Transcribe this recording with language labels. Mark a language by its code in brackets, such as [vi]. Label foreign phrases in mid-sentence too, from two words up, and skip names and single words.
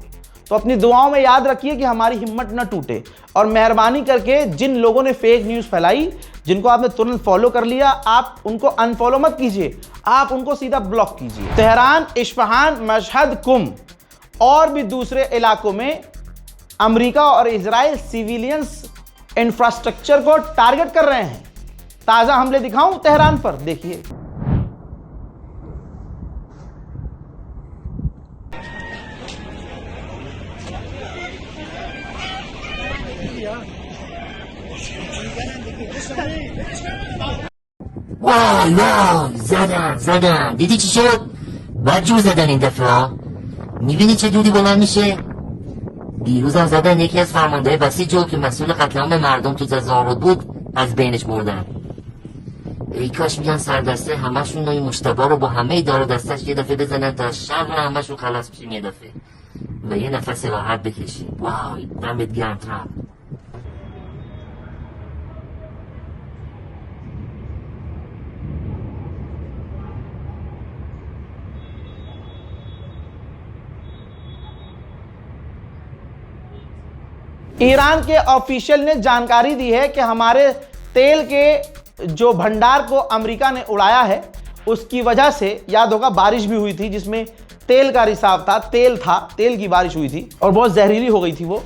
[hi] तो अपनी दुआओं में याद रखिए कि हमारी हिम्मत न टूटे, और मेहरबानी करके जिन लोगों ने [en] fake news [hi] फैलाई, जिनको आपने तुरंत फॉलो कर लिया, आप उनको अनफॉलो मत कीजिए, आप उनको सीधा ब्लॉक कीजिए। तेहरान, इस्फहान, मशहद, कुम और भी दूसरे इलाकों में अमेरिका और इजराइल [en] civilians infrastructure [hi] को टारगेट कर रहे हैं। ताजा हमले दिखाऊं तेहरान पर, देखिए। [fa] واو زدن دیدی چی شد؟ بد جور زدن این دفعه. میبینی چه دودی بلند میشه؟ دیروزم زدن یکی از فرماندهای بسیج که مسئول قتل عام مردم تو تظاهرات بود از بینش بردن. ای کاش میگن سردسته همشون این مشتبه رو با همه دار دستش یه دفعه بزنن تا شر همشون خلاص بشیم یه دفعه و یه نفس راحت بکشیم. وای دمت گرم ترامپ. [hi] ईरान के ऑफिशियल ने जानकारी दी है कि हमारे तेल के जो भंडार को अमेरिका ने उड़ाया है, उसकी वजह से, याद होगा बारिश भी हुई थी जिसमें तेल का रिसाव था, तेल की बारिश हुई थी और बहुत जहरीली हो गई थी वो।